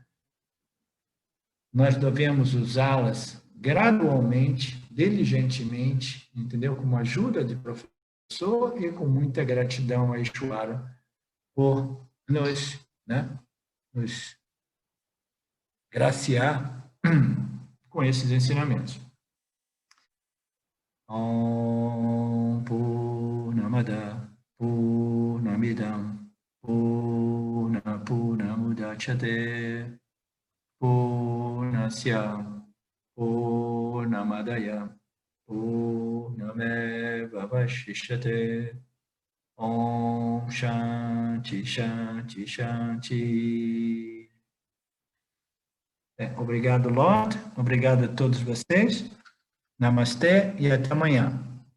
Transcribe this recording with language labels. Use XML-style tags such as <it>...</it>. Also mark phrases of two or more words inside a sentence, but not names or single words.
<pt>Nós devemos usá-las gradualmente, diligentemente, entendeu? Com a ajuda de professor e com muita gratidão a Ishvara por nos, né, nos graciar com esses ensinamentos.</pt> <sa>ॐ पूर्णमदः पूर्णमिदं पूर्णमुदच्यते पूर्णस्य पूर्णमादाय पूर्णमेव वशिष्यते. ॐ शान्तिः शान्तिः शान्तिः.</sa> <pt>Obrigado, Lord. Obrigado a todos vocês. Namastê e até amanhã.</pt>